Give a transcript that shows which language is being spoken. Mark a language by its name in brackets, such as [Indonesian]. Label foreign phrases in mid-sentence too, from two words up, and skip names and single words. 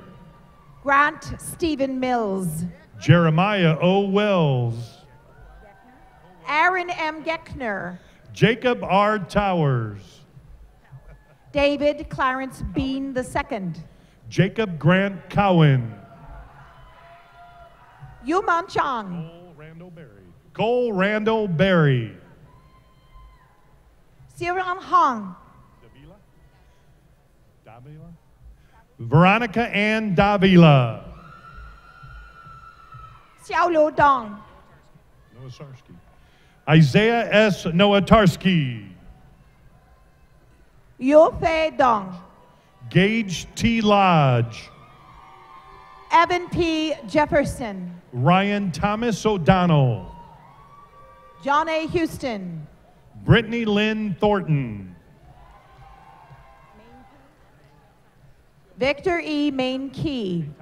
[English] Grant Stephen Mills. Jeremiah O. Wells. Aaron M. Geckner. Jacob R. Towers. David Clarence Bean II. Jacob Grant Cowan. Yuman Chang. Cole Randall Berry. Siran Hong. Veronica Ann Davila. Xiao Liu Dong. Isaiah S. Nowatarski. Yu Fei Dong. Gage T. Lodge. Evan P. Jefferson. Ryan Thomas O'Donnell. John A. Houston. Brittany Lynn Thornton. Victor E. Main Key.